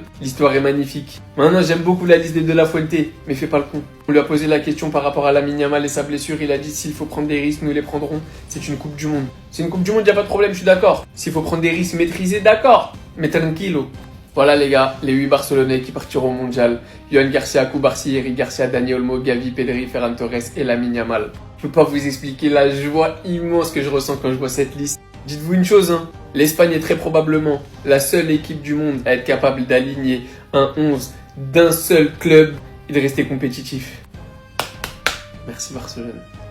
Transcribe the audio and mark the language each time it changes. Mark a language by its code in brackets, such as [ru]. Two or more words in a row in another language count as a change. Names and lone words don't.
[fr] L'histoire est magnifique. Maintenant j'aime beaucoup la liste de La Fuente, mais fais pas le con. On lui a posé la question par rapport à Lamine Yamal et sa blessure. Il a dit s'il faut prendre des risques, nous les prendrons. C'est une coupe du monde. C'est une coupe du monde, y a pas de problème, je suis d'accord. S'il faut prendre des risques maîtrisés, d'accord. Mais tranquillo. Voilà les gars, les 8 Barcelonais qui partiront au mondial. Johan Garcia, Cubarsí, Eric Garcia, Dani Olmo, Gavi, Pedri, Ferran Torres et Lamine Yamal. Je peux pas vous expliquer la joie immense que je ressens quand je vois cette liste. Dites-vous une chose, hein, l'Espagne est très probablement la seule équipe du monde à être capable d'aligner un 11 d'un seul club et de rester compétitif. Merci Barcelone.